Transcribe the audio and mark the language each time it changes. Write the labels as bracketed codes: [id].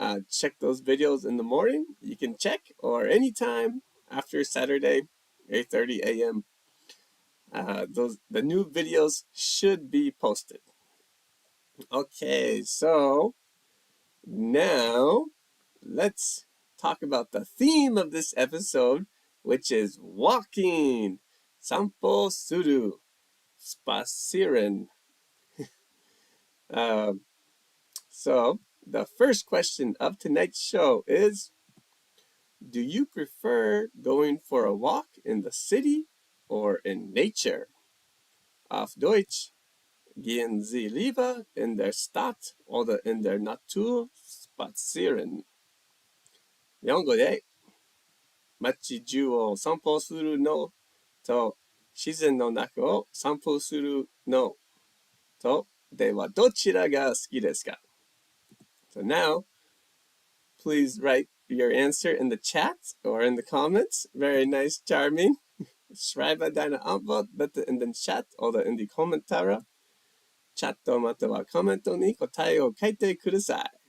[en] check those videos in the morning. You can check, or anytime after Saturday, 8:30 a.m. The new videos should be posted. Okay, so now let's talk about the theme of this episode, which is walking. [ja] 散歩する spazieren. [en] So the first question of tonight's show is, do you prefer going for a walk in the city or in nature? [de] Auf Deutsch, gehen Sie lieber in der Stadt oder in der Natur spazieren? [ja] 日本語で街中を散歩するのと自然の中を散歩するのとではどちらが好きですか? [en] So now, please write your answer in the chat or in the comments. Very nice, charming. [de] Schreibe deine Antwort bitte in den Chat oder in die Kommentare. [ja] チャットまたはコメントに答えを書いてください.